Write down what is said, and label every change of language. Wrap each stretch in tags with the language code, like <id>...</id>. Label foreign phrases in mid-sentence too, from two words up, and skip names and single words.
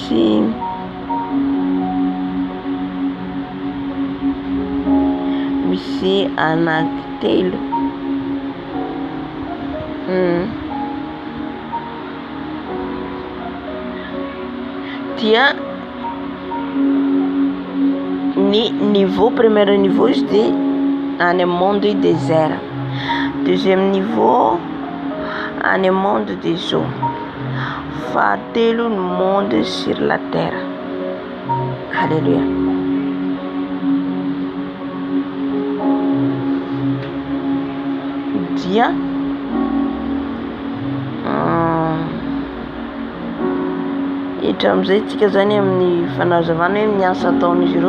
<mg>misy anankitelo dia ny</mg> <fr>niveau premier niveau izy de any monde désert, deuxième niveau any monde des eaux,</fr> <mg>fahatelo ny</mg> <fr>monde sur la terre.</fr> <mg>Alléluia. Dia itra amizay tsika zany amin'ny fanazavana hoe miasa ataon'izy ireo</mg>